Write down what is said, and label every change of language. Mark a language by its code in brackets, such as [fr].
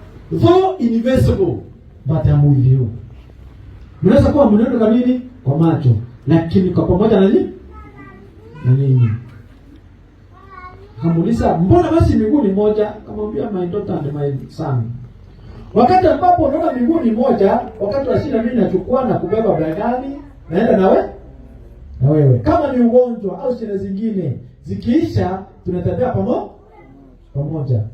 [en] Though invisible, but I'm with you. [sw] Mnaweza kuwa mnaenda kamili kwa macho, lakini kwa pamoja na nini? Kamuuliza, mbona basi miguu ni moja? Akamwambia, [en] my daughter and my son. [sw] Wakati ambapo unaona miguu ni moja, wakati wa shida mimi nachukua na kubeba begani, naenda na wewe. Kama ni ugonjwa au shida zingine zikiisha, tunatembea pamoja.